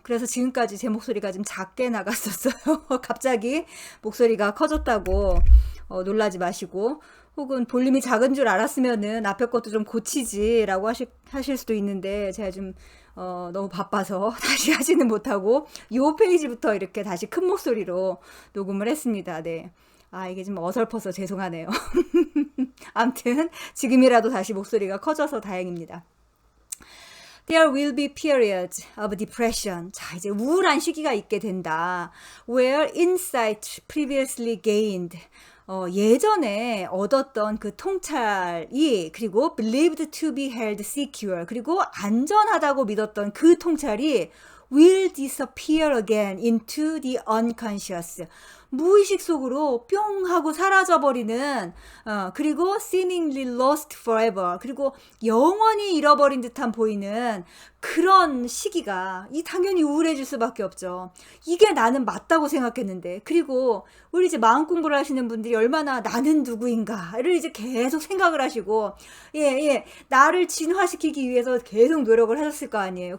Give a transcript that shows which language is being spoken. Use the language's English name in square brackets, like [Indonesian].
[Korean] 그래서 지금까지 제 목소리가 좀 작게 나갔었어요. 갑자기 목소리가 커졌다고 놀라지 마시고, 혹은 볼륨이 작은 줄 알았으면은 앞에 것도 좀 고치지라고 하실 수도 있는데 제가 좀 너무 바빠서 다시 하지는 못하고 요 페이지부터 이렇게 다시 큰 목소리로 녹음을 했습니다. 네. 이게 좀 어설퍼서 죄송하네요. 아무튼 지금이라도 다시 목소리가 커져서 다행입니다. [English] There will be periods of depression. [Korean] 자, 이제 우울한 시기가 있게 된다. [English] Where insight previously gained. [Korean] 예전에 얻었던 그 통찰이 그리고 [English] believed to be held secure [Korean] 그리고 안전하다고 믿었던 그 통찰이 [English] will disappear again into the unconscious. [Korean] 무의식 속으로 뿅 하고 사라져버리는 그리고 [English] seemingly lost forever [Korean] 그리고 영원히 잃어버린 듯한 보이는 그런 시기가 이 당연히 우울해질 수밖에 없죠. 이게 나는 맞다고 생각했는데 그리고 우리 이제 마음 공부를 하시는 분들이 얼마나 나는 누구인가를 이제 계속 생각을 하시고 나를 진화시키기 위해서 계속 노력을 하셨을 거 아니에요.